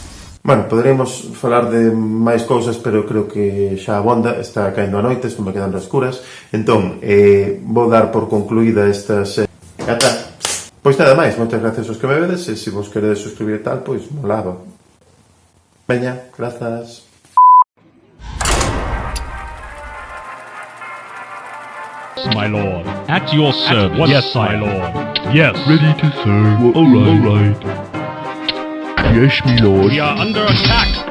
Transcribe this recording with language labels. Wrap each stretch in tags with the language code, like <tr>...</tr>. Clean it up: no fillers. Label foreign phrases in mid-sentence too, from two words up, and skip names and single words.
<gl>Bueno, poderíamos falar de máis cousas, pero creo que xa abonda, está caendo a noite, estou me quedando a escuras. Entón, vou dar por concluída estas... Pois nada máis, moitas gracias aos que me vedes, e se vos queredes suscribir e tal, pois molaba. Veña, grazas.</gl> <en>My lord, at your service. Yes, my lord. Yes. Ready to serve. All right. Yes, my lord. We are under attack.</en>